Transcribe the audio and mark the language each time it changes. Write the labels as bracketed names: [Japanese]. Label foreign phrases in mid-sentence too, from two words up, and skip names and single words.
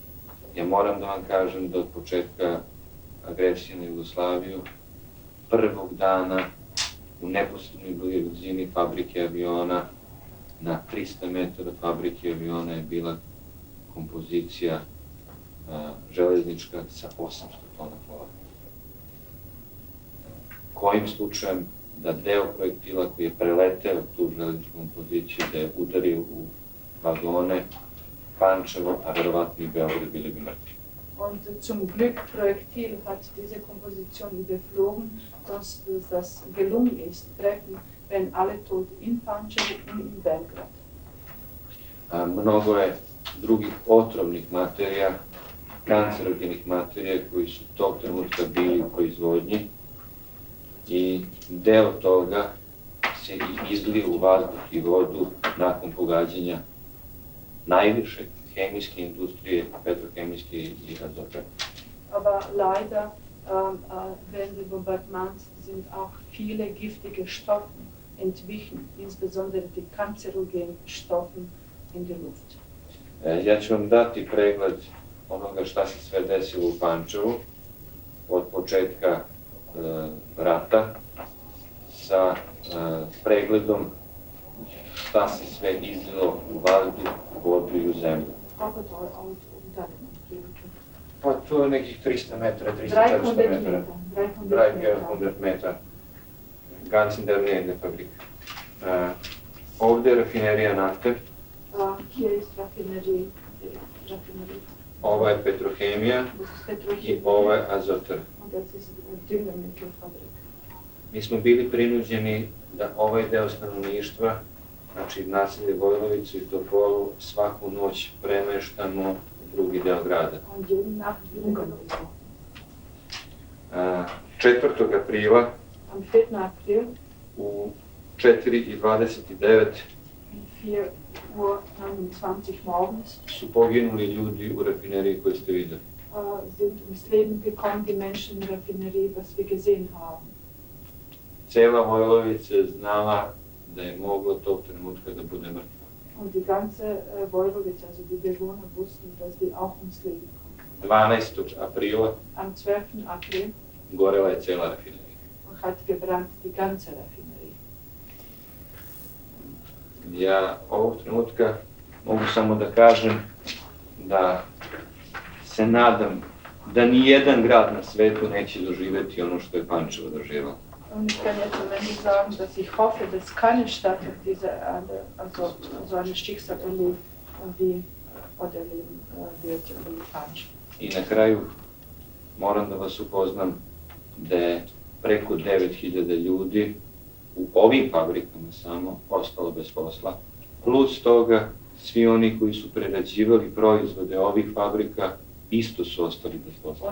[Serbian] Ja moram da vam kažem da od početka agresije na Jugoslaviju, prvog dana u neposrednoj blizini fabrike aviona, na 300 metara fabrike aviona je bila kompozicija železnička sa 800 tona hlora. Kojim slučajem da deo projektila koji je preleteo tu železničku kompoziciju, da je udario u vagone Pančevo, a verovatno i Beograd, bili bi mrtvi. [German] Und zum Glück Projektil hat diese Komposition überflogen, dass das gelungen ist, treffen, wenn alle tot in Pančevu und in Belgrad. [Serbian] Mnogo je drugih otrovnih materija, kancerogenih materija koji su tog trenutka bili u proizvodnji i deo toga se i izlio u vazduh i vodu nakon pogađanja najviše chemijske industrije, petrochemijske i azote. [German] Aber leider, während des Bombardements sind auch viele giftige Stoffe entwichen, insbesondere die kanzerogenen Stoffe in der Luft. [Serbian] Ja ću vam dati pregled onoga šta se sve desilo u Pančevu od početka rata sa pregledom šta se sve izlilo u vazduh, u vodu i u zemlju. Kako to je Pa to je nekih 300 metara, 300-400 metara. 300 metara. [German] Ganz in der Nähe der Fabrik. [Serbian] Ovdje je rafinerija nafte. [German] Hier ist Raffinerie. [Serbian] Ova je petrohemija i ova je azotar. Mi smo bili prinuđeni da ovaj deo stanovništva, znači naselje Vojlovicu i Topolu, svaku noć premeštamo u drugi deo grada. 4. aprila u 4:29 su poginuli ljudi u rafineriji koju ste videli. [German] Sind ums Leben gekommen die Menschen in der Raffinerie, was wir gesehen haben. [Serbian] Cela Vojlovica je znala da je moglo tog trenutka da bude mrtva. [German] Und die ganze Vojlovica, also die Bewohner wussten, dass die auch ums Leben kommen. [Serbian] 12. aprila [German] Am 12. April [Serbian] gorela je cela rafinerija. [German] hat gebrannt die ganze Raffinerie. [Serbian] Ja ovog trenutka mogu samo da kažem da se nadam da ni jedan grad na svetu neće doživeti ono što je Pančevo doživelo. [German] Und ich kann jetzt am Ende sagen, dass ich hoffe, dass keine Stadt diese, also so eine Schicksal erlebt, wie oder erleben wird wie Pančevo. [Serbian] I na kraju moram da vas upoznam da je preko 9000 ljudi u ovim fabrikama samo ostalo bez posla. Plus toga, svi oni koji su prerađivali proizvode ovih fabrika isto su ostali bez posla.